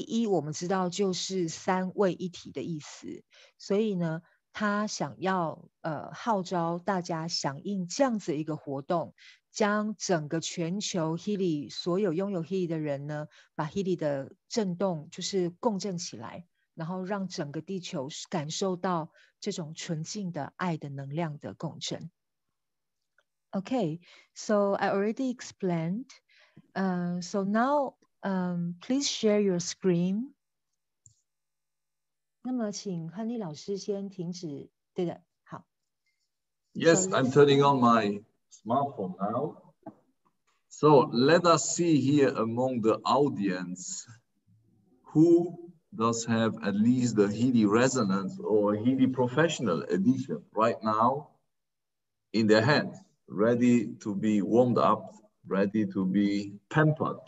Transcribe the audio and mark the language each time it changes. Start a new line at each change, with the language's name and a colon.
Chinese: 我们知道就是3位一体的意思，所以呢，他想要号召大家响应这样子一个活动，将整个全球 Kidi 所有拥有 Kidi 的人呢，把 Kidi 的震动就是共振起来，然后让整个地球感受到这种纯净的爱的能量的共振。
English: Okay, so I already explained. So now, please share your screen.
Chinese: 那么请亨利老师先停止。对的，好。
English: Yes, I'm turning on my smartphone now. So let us see here among the audience who does have at least the Kidi Resonance or Kidi Professional Edition right now in their hands, ready to be warmed up, ready to be pampered.